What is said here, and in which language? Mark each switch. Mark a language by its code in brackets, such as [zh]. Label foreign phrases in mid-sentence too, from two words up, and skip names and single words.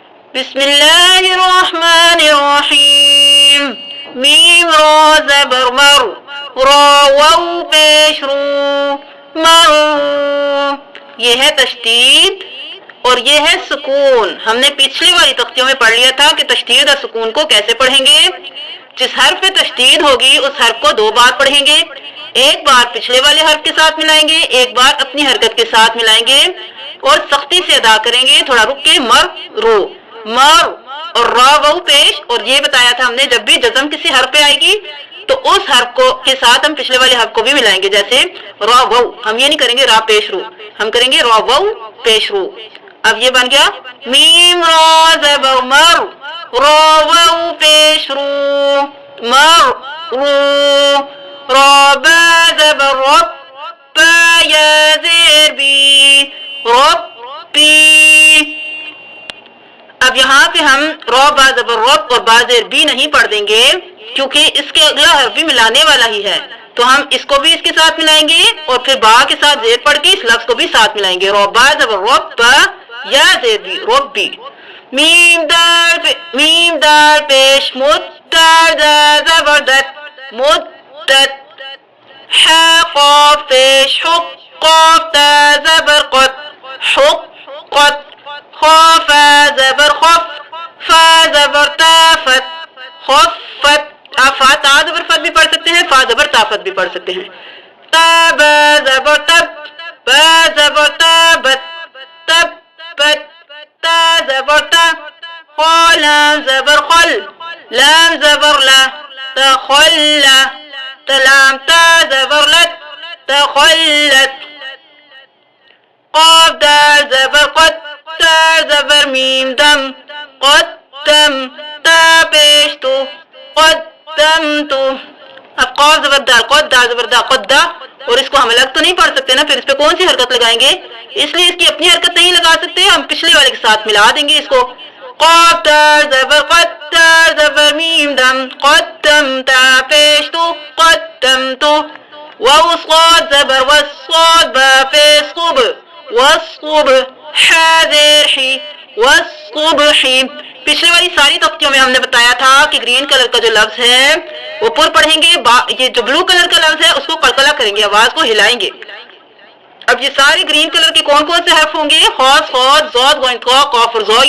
[ar] بسم اللہ الرحمن الرحیم. [ur] میم را زبر مر، را واو پیش رو، مرو. یہ ہے تشدید اور یہ ہے سکون. ہم نے پچھلی والی تختیوں میں پڑھ لیا تھا کہ تشدید اور سکون کو کیسے پڑھیں گے. جس حرف پہ تشدید ہوگی اس حرف کو دو بار پڑھیں گے. ایک بار پچھلے والے حرف کے ساتھ ملائیں گے، ایک بار اپنی حرکت کے ساتھ ملائیں گے اور سختی سے ادا کریں گے. تھوڑا رک کے مر رو، مر اور را واو پیش. اور یہ بتایا تھا ہم نے جب بھی جزم کسی حرف پہ آئے گی تو اس حرف کو کے ساتھ ہم پچھلے والے حرف کو بھی ملائیں گے. جیسے را واو، ہم یہ نہیں کریں گے را پیش رو، ہم کریں گے را واو پیش رو. اب یہ بن گیا میم را زبر مر، را واو پیش رو، مر رو. را با زبر رب، با یا زیر بی، ربی. اب یہاں پہ ہم را با زبر رب اور با زیر بی نہیں پڑھ دیں گے کیونکہ اس کے اگلا حرف بھی ملانے والا ہی ہے. تو ہم اس کو بھی اس کے ساتھ ملائیں گے اور پھر با کے ساتھ زیر پڑھ کے اس لفظ کو بھی ساتھ ملائیں گے. را با زبر رب، با یا زیر بی، ربی. میم دال پیش مد، دال دا زبر دت، مدت. ح قاف پیش حق، قاف تا زبر قط، حقت. خا فا زبر خف، فا زبر تافت، خفت. آپ فا تا زبر فت بھی پڑھ سکتے ہیں، فا زبر تافت بھی پڑھ سکتے ہیں. تا با زبر تب، با زبر تابت، تبت. تا زبر تا، خا لام زبر خل، لام زبر لا، تخلى. تلام تا زبر لت، تخلت. قاف دال زبر قد، تا زبر میم دم، قدم. تا پیش تو، قدمتو. اب قاف زبر دال قد، دال زبر دا، قدا. اور اس کو ہم الگ تو نہیں پڑھ سکتے نا، پھر اس پہ کون سی حرکت لگائیں گے؟ اس لیے اس کی اپنی حرکت نہیں لگا سکتے، ہم پچھلے والے کے ساتھ ملا دیں گے اس کو. قاف دال زبر قد، دال زبر میم دم، قدم. تا پیش تو، قدمتو. واو صاد زبر وس، صاد با پیش صب، والصبح. حاضر حی، والصبح. پچھلی والی ساری تختیوں میں ہم نے بتایا تھا کہ [en] green color [ur] کا جو لفظ ہے وہ پر پڑھیں گے، یہ جو [en] blue color [ur] کا لفظ ہے اس کو قلقلہ کریں گے، آواز کو ہلائیں گے. اب یہ سارے [en] green color [ur] کے کون کون سے حرف ہوں گے؟ خا، صاد، ضاد، غین، قاف، قاف اور ضا.